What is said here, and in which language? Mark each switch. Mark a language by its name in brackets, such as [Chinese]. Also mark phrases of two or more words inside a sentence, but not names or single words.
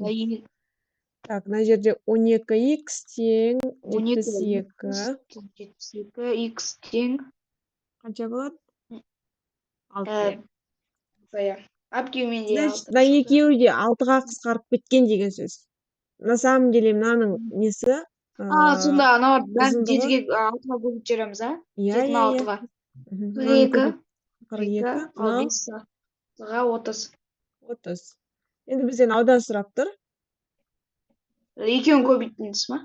[Kazakh] Так, мына жерде 12х тең 72. 72 x тең қанша болады? 6. [Russian] Значит, [Kazakh] мына екеуі де 6-ға қысқарып кеткен деген сөз. [Russian] На самом деле [Kazakh] мынаның несі? Сонда анау бәрін 7-ге 6-ға көбейтіп жібереміз, а? 7-ні 6-ға. 42, ал 5-ға 30. 30. Енді бізден аудан сұрап тұр. Екеуін көбейтіңіз ма?